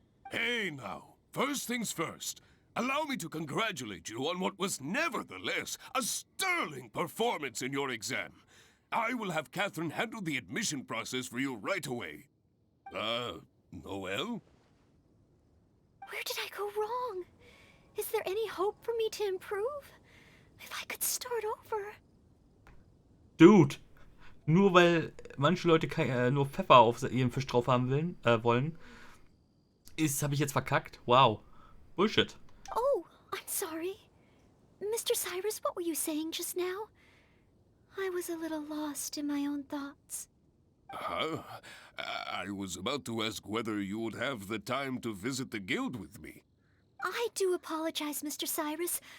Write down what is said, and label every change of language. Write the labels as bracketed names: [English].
[English] Hey now, first things first. Allow me to congratulate you on what was nevertheless a sterling performance in your exam. I will have Catherine handle the admission process for you right away. Noel? Where did I go wrong? Is there any hope for me to improve? If I could start over. Dude, [German] Nur weil manche Leute nur Pfeffer auf ihren Fisch drauf haben wollen, habe ich jetzt verkackt. [English] Wow. Bullshit. Oh, I'm sorry. Mr. Cyrus, what were you saying just now? I was a little lost in my own thoughts. Huh? I was about to ask whether you would have the time to visit the guild with me. I do apologize, Mr. Cyrus.